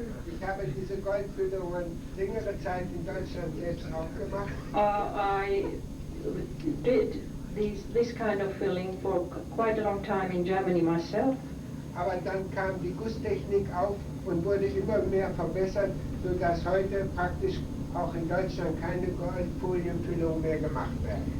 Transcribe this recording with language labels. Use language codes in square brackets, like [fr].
[de] Ich habe diese Goldfüllungen längere Zeit in Deutschland selbst auch gemacht. [en] I did this kind of filling for quite a long time in Germany myself. [de] Aber dann kam die Gusstechnik auf und wurde immer mehr verbessert, sodass heute praktisch auch in Deutschland keine Goldfolienfüllungen mehr gemacht werden.